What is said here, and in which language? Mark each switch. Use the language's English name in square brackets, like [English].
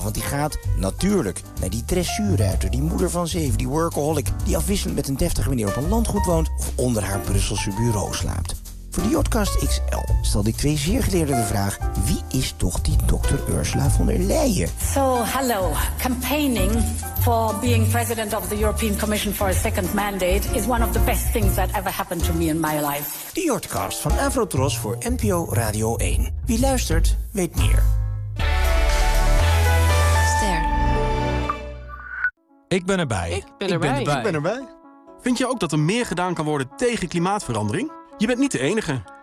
[Dutch] Want die gaat natuurlijk naar die dressuurruiter, die moeder van zeven, die workaholic, die afwisselend met een deftige meneer op een landgoed woont of onder haar Brusselse bureau slaapt. Voor de Jotcast XL stelde ik twee zeer geleerden de vraag: wie is toch die dokter Ursula von der Leyen? [English] So, hello. Campaigning for being president of the European Commission for a second mandate is one of the best things that ever happened to me in my life. [Dutch] De Jotcast van Avrotros voor NPO Radio 1. Wie luistert, weet meer. Ster. Ik ben erbij. Ik ben erbij. Vind je ook dat er meer gedaan kan worden tegen klimaatverandering? Je bent niet de enige.